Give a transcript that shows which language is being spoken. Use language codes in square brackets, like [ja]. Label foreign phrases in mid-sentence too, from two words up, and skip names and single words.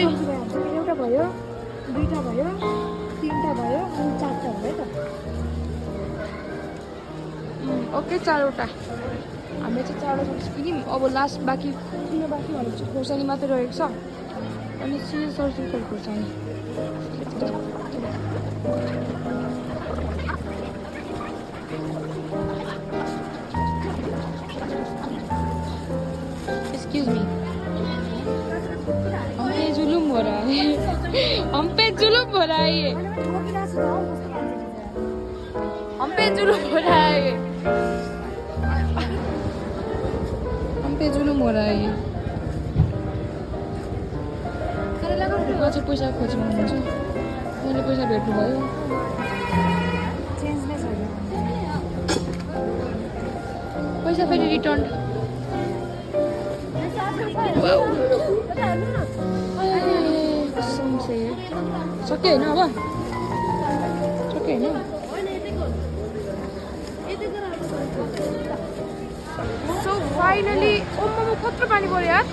[ne] एउटा भयो दुईटा भयो तीनटा भयो अनि चारटा भयो त ओके 4वटा हामीले चाहिँ 4वटा सब्जी किन्यौँ अब लास्ट बाँकी किन्नु बाँकी भनेपछि खोर्सानी मात्रै रहेको छ अनि सिम्पल खोर्सानी [en] excuse me [hi] हम पे जुलूम हो रहा है ये हम पे जुलूम हो रहा है ये हम पे जुलूम हो रहा है ये [ne] चाहिँ पैसा खोज्नु हुनुहुन्छ मैले पैसा भेट्नु भयो पैसा फेरि रिटर्न सक्यो होइन अब सक्यो होइन [en] so finally [ne] ओममा कत्रो पानी पऱ्यो यार